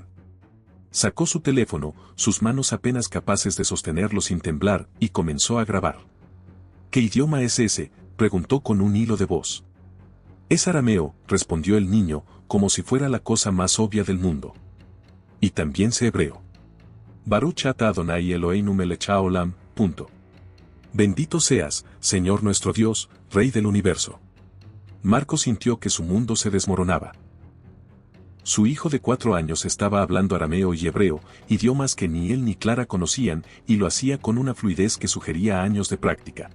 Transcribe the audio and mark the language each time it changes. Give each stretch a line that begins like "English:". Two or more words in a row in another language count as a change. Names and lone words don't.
Spanish: Sacó su teléfono, sus manos apenas capaces de sostenerlo sin temblar, y comenzó a grabar. ¿Qué idioma es ese?, preguntó con un hilo de voz. Es arameo, respondió el niño, como si fuera la cosa más obvia del mundo. Y también sé hebreo.
Hebrew: ברוך אתה אדוני אלוהינו מלך העולם.
Spanish: Bendito seas, Señor nuestro Dios, Rey del universo. Marco sintió que su mundo se desmoronaba. Su hijo de 4 años estaba hablando arameo y hebreo, idiomas que ni él ni Clara conocían, y lo hacía con una fluidez que sugería años de práctica.